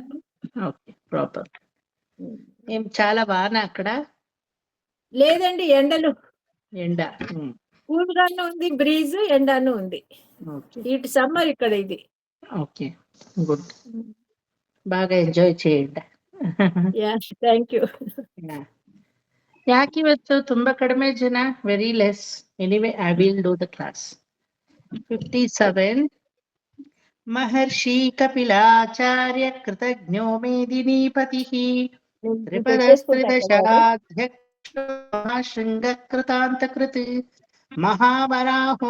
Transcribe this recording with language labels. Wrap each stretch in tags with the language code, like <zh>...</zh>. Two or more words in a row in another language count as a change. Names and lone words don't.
<te>ఓకే, ప్రాపర్. ఏం చాలా బాగా అక్కడ? లేదండి, ఎండలు. ఎండ కూల్ గానే ఉంది, బ్రీజ్, ఎండాను ఉంది. ఇటు సమ్మర్ ఇక్కడ ఇది. ఓకే, గుడ్. బాగా ఎంజాయ్ చేయండి.</te> <en>Thank you.</en> <kn>ಯಾಕೆ ಇವತ್ತು ತುಂಬಾ ಕಡಿಮೆ ಜನ?</kn> <en>very less. anyway I will do the class.</en> <sa>57 ಮಹರ್ಷಿ ಕಪಿಲಾಚಾರ್ಯ ಕೃತಜ್ಞೋ ಮೇದಿನೀಪತಿ ತ್ರಿಪದಸ್ತ್ರಿದಶಾಧ್ಯಕ್ಷೋ ಶೃಂಗಕೃತಾಂತಕೃತ್ ಮಹಾವರಾಹೋ</sa>